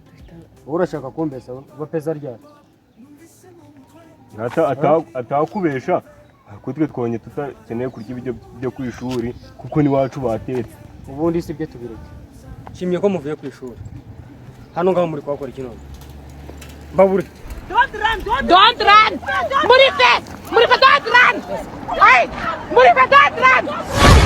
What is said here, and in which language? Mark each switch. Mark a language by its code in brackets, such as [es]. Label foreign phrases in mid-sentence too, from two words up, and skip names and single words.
[rw] urashaka kumbesha bapeza ryari atakubesha ariko twe twonye tutakeneye kurya ibiryo byo ku ishuri kuko n'iwacu batetse ubundi si byo tubireke nshimye ko muvuye ku ishuri hano ngaho muri kuhakora iki none mbabure [en] Don't run! Murife! Don't run! Hey! Murife, don't run!